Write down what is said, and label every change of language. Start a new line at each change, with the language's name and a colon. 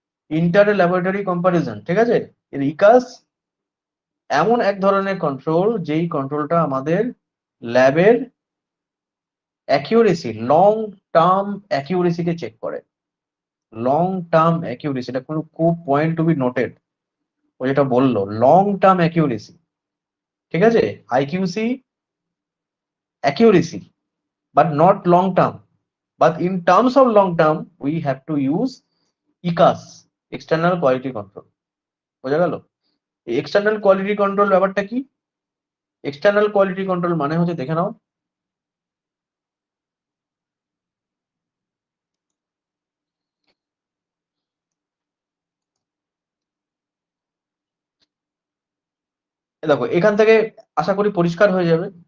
Bangla: Inter laboratory comparison, ঠিক আছে। এর ইকাস এমন এক ধরনের কন্ট্রোল যেই কন্ট্রোলটা আমাদের ল্যাবের অ্যাকিউরেসি, লং টার্ম অ্যাকিউরেসিকে চেক করে। লং টার্ম অ্যাকিউরেসি, এটা কোনো খুব
English: Point to be noted.
Bangla: ও যেটা বললো লং টার্ম অ্যাকিউরেসি, ঠিক আছে।
English: IQC accuracy but not long term, but in terms of long term we have to use ECAS, external quality control।
Bangla: বোঝা গেল? এক্সটার্নাল কোয়ালিটি কন্ট্রোল ব্যাপারটা কি? এক্সটার্নাল কোয়ালিটি কন্ট্রোল মানে হচ্ছে, দেখে নাও, দেখো এখান থেকে আশা করি পরিষ্কার হয়ে যাবে।